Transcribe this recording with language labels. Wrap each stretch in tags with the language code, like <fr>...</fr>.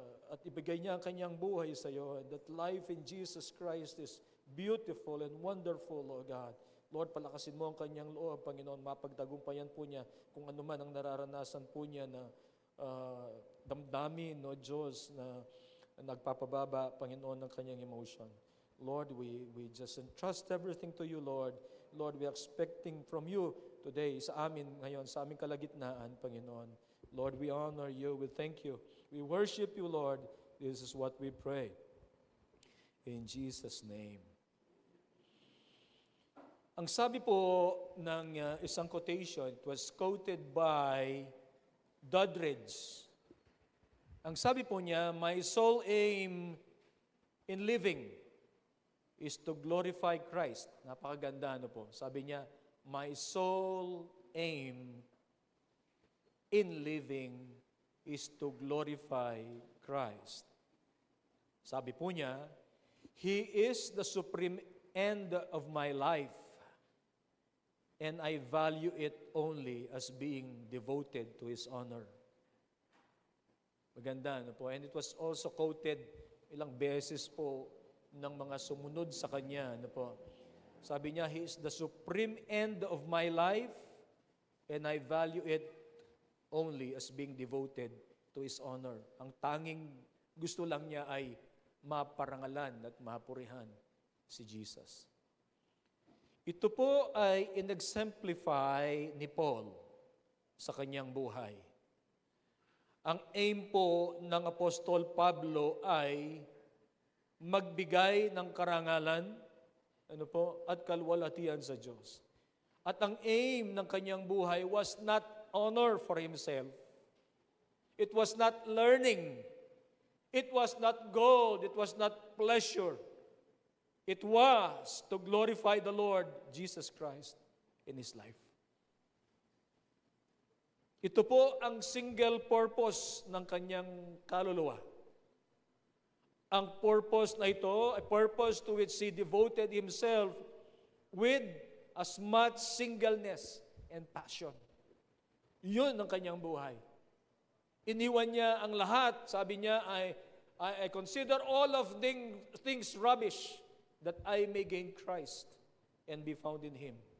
<tl>At ibigay niya ang kanyang buhay sa iyo.</tl> <en>That life in Jesus Christ is beautiful and wonderful, O God.</en> <tl>Lord, palakasin mo ang kanyang loob, Panginoon. Mapagtagumpayan po niya kung ano man ang nararanasan po niya na damdamin, O Diyos, na nagpapababa, Panginoon, ng kanyang emotion.</tl> <en>Lord, we just entrust everything to you, Lord. Lord, we are expecting from you today,</en> <tl>sa amin ngayon, sa aming kalagitnaan, Panginoon.</tl> <en>Lord, we honor you. We thank you. We worship you, Lord. This is what we pray. In Jesus' name.</en> <tl>Ang sabi po ng isang quotation,</tl> <en>it was quoted by Doddridge.</en> <tl>Ang sabi po niya,</tl> <en>my sole aim in living is to glorify Christ.</en> <tl>Napakaganda, ano po. Sabi niya,</tl> <en>my sole aim in living is to glorify Christ.</en> <tl>Sabi po niya,</tl> <en>He is the supreme end of my life, and I value it only as being devoted to His honor.</en> <tl>Maganda, ano po?</tl> <en>And it was also quoted</en> <tl>ilang beses po ng mga sumunod sa Kanya, ano po? Sabi niya,</tl> <en>He is the supreme end of my life, and I value it only as being devoted to His honor.</en> <tl>Ang tanging gusto lang niya ay maparangalan at mapurihan si Jesus. Ito po ay in-exemplify ni Paul sa kanyang buhay. Ang aim po ng Apostol Pablo ay magbigay ng karangalan, ano po, at kalwalhatian sa Diyos. At ang</tl> <en>aim</en> <tl>ng kanyang buhay</tl> <en>was not honor for himself. It was not learning. It was not gold. It was not pleasure. It was to glorify the Lord Jesus Christ in his life.</en> <tl>Ito po ang single purpose ng kanyang kaluluwa. Ang purpose na ito,</tl> <en>a purpose to which he devoted himself with as much singleness and passion.</en> <tl>Yun ang kanyang buhay. Iniwan niya ang lahat. Sabi niya,</tl> <en>I consider all of things rubbish that I may gain Christ and be found in Him.</en>